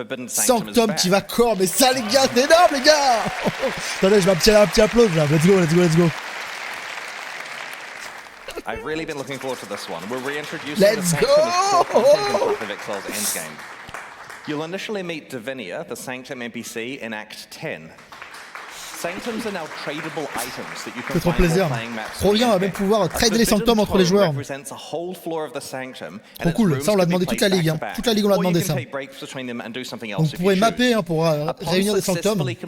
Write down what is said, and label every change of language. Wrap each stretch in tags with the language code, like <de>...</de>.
<fr>Sanctum qui va corps, mais ça les gars, c'est énorme les gars. Attendez, je vais un petit applause là,</fr> <en>let's go, let's go, let's go. I've really been looking forward to this one. We're reintroducing the Sanctum as core content in Path of Exile's endgame. You'll initially meet Divinia, the Sanctum NPC, in Act 10. Sanctums are now tradable items that you can find while playing maps.</en> <fr>Trop bien, on va même pouvoir trader les Sanctums entre les joueurs. Trop cool, ça on l'a demandé toute la ligue, hein. Toute la ligue on l'a demandé ça. Donc vous pourrez mapper hein, pour réunir des Sanctums.</fr>